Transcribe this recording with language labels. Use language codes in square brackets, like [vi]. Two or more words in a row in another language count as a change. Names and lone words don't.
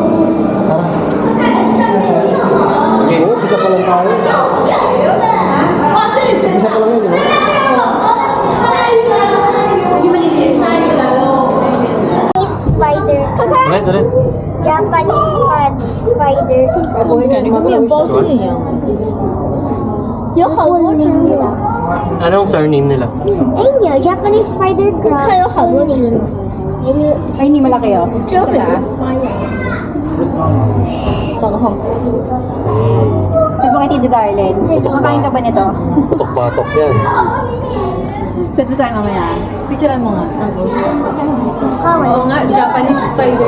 [tl] Oo, isa pa lang tayo. Isa pa lang yun, di ba? Spider. [en] Japanese spider. [zh] 有好多只呢。 [tl] Anong surname nila? [zh] 哎，你有 [en] Japanese spider crab？ [zh] 看有好多只。 [tl] Ay, hindi malaki oh. Sa taas. Saka ho. Sabi mo kay Tita Darlene, kumakain ka ba nito? Patok-patok yan. Sabi mo sa'yo mamaya. Picturean mo nga. Oo nga, [en] Japanese spider.